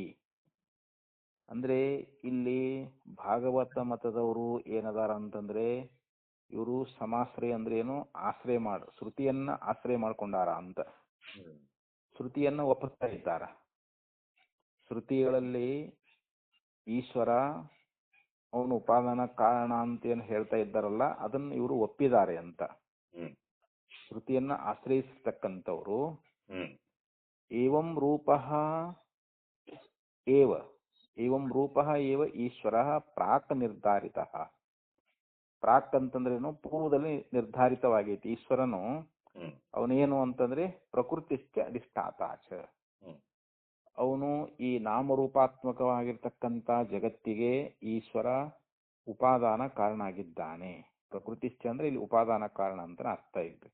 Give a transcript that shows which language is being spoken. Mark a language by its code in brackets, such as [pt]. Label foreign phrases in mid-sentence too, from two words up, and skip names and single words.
[kn] ಅಂದ್ರೆ ಇಲ್ಲಿ ಭಾಗವತ ಮತದವರು ಏನದಾರ ಅಂತಂದ್ರೆ ಇವರು ಸಮಾಶ್ರಯ ಅಂದ್ರೆ ಏನು, ಆಶ್ರಯ ಶ್ರುತಿಯನ್ನ ಆಶ್ರಯ ಮಾಡ್ಕೊಂಡಾರ ಅಂತ, ಶ್ರುತಿಯನ್ನ ಒಪ್ಪುತ್ತಾ ಇದ್ದಾರ. ಶ್ರುತಿಗಳಲ್ಲಿ ಈಶ್ವರ ಅವನು ಉಪಾದಾನ ಕಾರಣ ಅಂತ ಏನು ಹೇಳ್ತಾ ಇದ್ದಾರಲ್ಲ ಅದನ್ನು ಇವರು ಒಪ್ಪಿದ್ದಾರೆ ಅಂತ. ಶ್ರುತಿಯನ್ನ ಆಶ್ರಯಿಸತಕ್ಕಂಥವ್ರು [sa] ಏವಂ ರೂಪಃ ಏವ ಈಶ್ವರ ಪ್ರಾಕ್ ನಿರ್ಧಾರಿತಃ. [kn] ಪ್ರಾಕ್ ಅಂತಂದ್ರೇನು, ಪೂರ್ವದಲ್ಲಿ ನಿರ್ಧಾರಿತವಾಗೈತಿ. ಈಶ್ವರನು ಅವನೇನು ಅಂತಂದ್ರೆ [sa] ಪ್ರಕೃತಿಶ್ಚ ಅಧಿಷ್ಠಾತಾಚ, [kn] ಅವನು ಈ ನಾಮರೂಪಾತ್ಮಕವಾಗಿರ್ತಕ್ಕಂಥ ಜಗತ್ತಿಗೆ ಈಶ್ವರ ಉಪಾದಾನ ಕಾರಣ ಆಗಿದ್ದಾನೆ. ಪ್ರಕೃತಿಶ್ಚ ಅಂದ್ರೆ ಇಲ್ಲಿ ಉಪಾದಾನ ಕಾರಣ ಅಂತ ಅರ್ಥ ಇದೆ.